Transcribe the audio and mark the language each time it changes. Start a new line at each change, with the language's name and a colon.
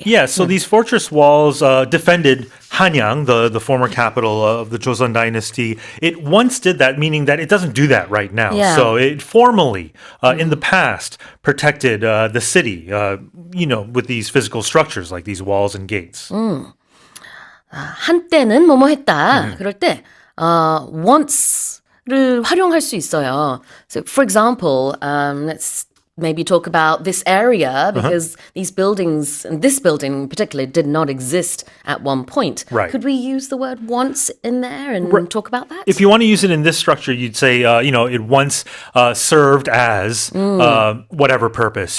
English: Yeah, so these fortress walls defended Hanyang, the former capital of the Joseon dynasty. It once did that, meaning that it doesn't do that right now. Yeah. So it formally, in the past, protected the city, with these physical structures like these walls and gates.
Korean: 한때는 뭐뭐 했다. 그럴 때 once를 활용할 수 있어요.
English: So, for example, let's maybe talk about this area because these buildings, and this building in particular, did not exist at one point. Right. Could we use the word once in there and talk about that? If you want to use it in this structure, you'd say, it once served as whatever purpose.